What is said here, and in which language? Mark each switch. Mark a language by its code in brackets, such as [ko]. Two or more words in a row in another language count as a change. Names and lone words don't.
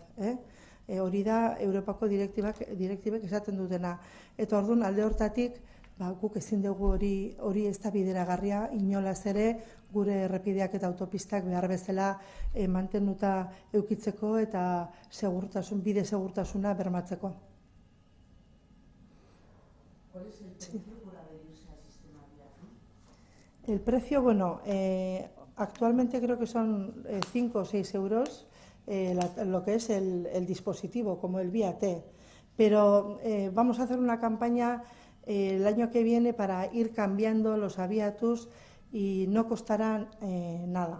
[eu] Hori da Europako direktibek esaten dutena. Eta orduan alde hortatik, guk ezin dugu hori ez da bideragarria, inolaz ere gure errepideak eta autopistak behar bezala mantenuta eukitzeko eta bide segurtasuna bermatzeko. [es] ¿Cuál es el precio por adherirse al sistema Viatu? El precio, bueno, actualmente creo que son 5 o 6 euros lo que es el dispositivo, como el Via-T. Pero vamos a hacer una campaña el año que viene para ir cambiando los Aviatus y no costarán nada.